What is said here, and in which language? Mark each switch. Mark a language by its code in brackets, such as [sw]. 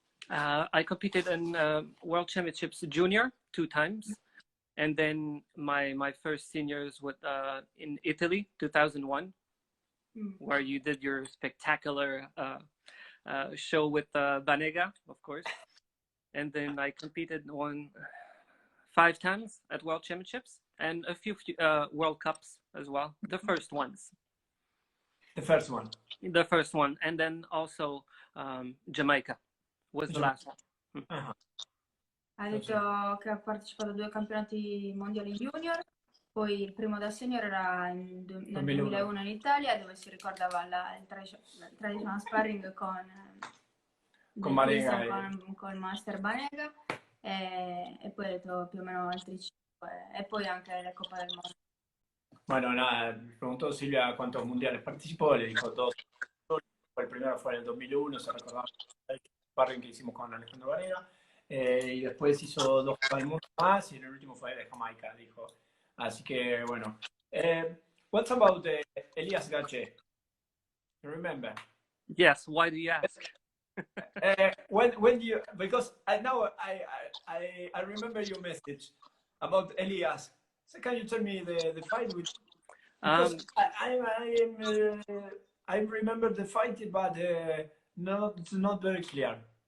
[en] I competed in World Championships Junior 2 times, and then my first seniors with in Italy 2001, where you did your spectacular show with Banega, of course, and then I competed 5 times at World Championships and a few World Cups as well. The first ones. The first one. The first one, and then also Jamaica was the last one. [it] Ha detto che ha partecipato a 2 campionati mondiali junior, poi il primo da senior era nel 2001 in Italia, dove si ricordava il traditional sparring con Banega, con Master Banega, e poi ha detto più o meno altri 5, e poi anche la Coppa del Mondo. [es] Bueno, nada, preguntó Silvia cuántos mundiales participó, le dijo 2. El primero fue en el 2001, se recordaba el sparring que hicimos con Alejandro Banega, y después hizo 2 Copas del Mundo más, y en el último fue de Jamaica, dijo. Así que, bueno. [en] What's about Elias Gache? You remember? Yes, why do you ask? When do you, because now I remember your message about Elias. So can you tell me the fight? Because I remember the fight, but it's not very clear.